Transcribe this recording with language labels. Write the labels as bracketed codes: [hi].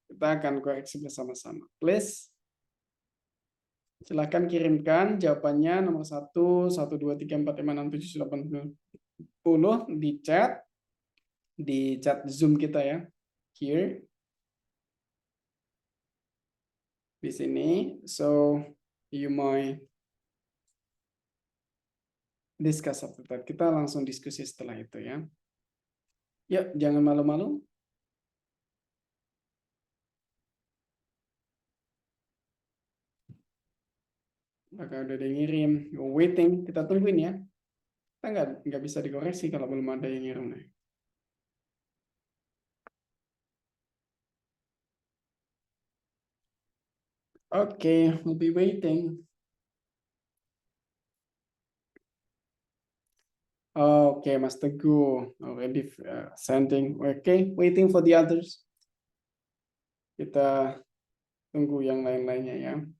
[id] Kita akan koreksi bersama-sama. Please, silahkan kirimkan jawabannya nomor 1, 1, 2, 3, 4, 5, 6, 7, 8, 10 di chat Zoom kita ya. Here. Di sini, [en] so you might discuss after that. [id] Kita langsung diskusi setelah itu ya. Yuk, jangan malu-malu. Maka udah ada yang ngirim, [en] you're waiting, [id] kita tungguin ya. Kita nggak bisa dikoreksi kalau belum ada yang ngirim nih. [en] Okay, we'll be waiting. Okay, Mas Teguh already sending. Okay, waiting for the others. [id] Kita tunggu yang lain-lainnya ya.